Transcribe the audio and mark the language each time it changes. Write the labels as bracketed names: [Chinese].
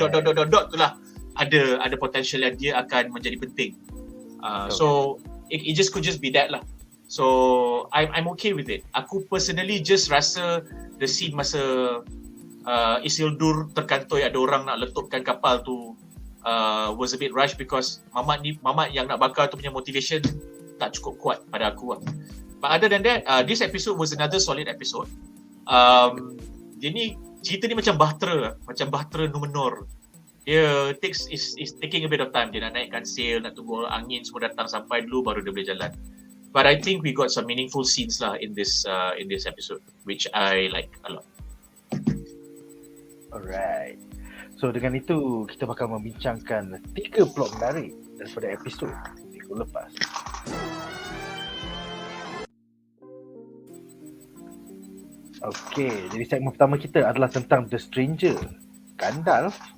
[Malay] itulah ada potential yang dia akan menjadi penting. [English] So it could just be that lah. So I'm okay with it. [Malay] Aku personally just rasa [English] the scene [Malay] masa Isildur terkantoi ada orang nak letupkan kapal tu [English] was a bit rushed, because [Malay] Mamat yang nak bakar tu punya motivation tak cukup kuat pada aku lah. [English] But other than that, this episode was another solid episode. [Malay] Dia ni, cerita ni macam Bahtera Numenor. Dia [English] is taking a bit of time. [Malay] Dia nak naikkan sail, nak tunggu angin semua datang sampai dulu baru dia boleh jalan. [English] But I think we got some meaningful scenes lah in this episode, which I like a lot. Alright. [Malay] So dengan itu kita bakal membincangkan 3 plot menarik daripada episod minggu lepas. Okay, jadi segmen pertama kita adalah tentang The Stranger, Gandalf.